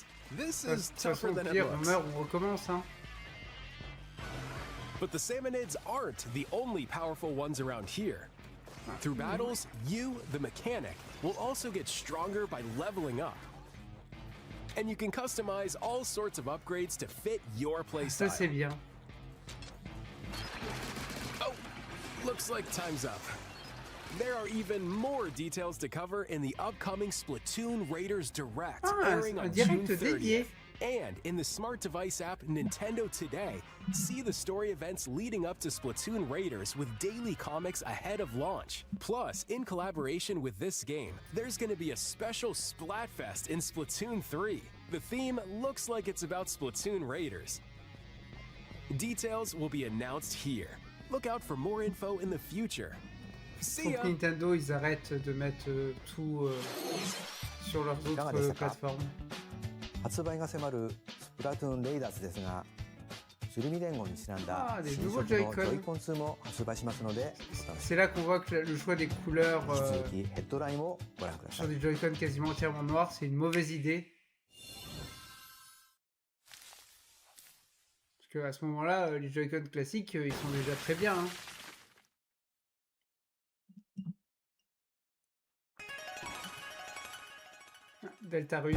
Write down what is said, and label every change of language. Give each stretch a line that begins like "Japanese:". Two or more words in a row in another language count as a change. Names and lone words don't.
English: This is tougher than it looks. But the Salmonids aren't the only powerful ones around here. Through battles, you, the mechanic, will also get stronger by leveling up. And you can customize all sorts of upgrades to fit your playstyle.
French: Ça c'est bien.
English: Oh, looks like time's up. There are even more details to cover in the upcoming Splatoon Raiders Direct, airing on June 30th. And in the smart device app Nintendo Today, see the story events leading up to Splatoon Raiders with daily comics ahead of launch. Plus, in collaboration with this game, there's going to be a special Splatfest in Splatoon 3. The theme looks like it's about Splatoon Raiders. Details will be announced here. Look out for more info in the future.
French: Pour que Nintendo, ils arrêtent de mettre tout sur leurs autres plateformes.
Japanese: 発売が迫るスプラトゥーンレイダーズですが、シュルミ連合にちなんだ新色のジョイコン2も発売しますので、
French: C'est là qu'on voit que le choix des couleurs
Japanese: 引き続きヘッドラインをご覧ください。
French: sur des Joy-Con quasiment entièrement noirs, c'est une mauvaise idée. Parce qu'à ce moment-là, les Joy-Con classiques, ils sont déjà très bien. Hein. Deltarune.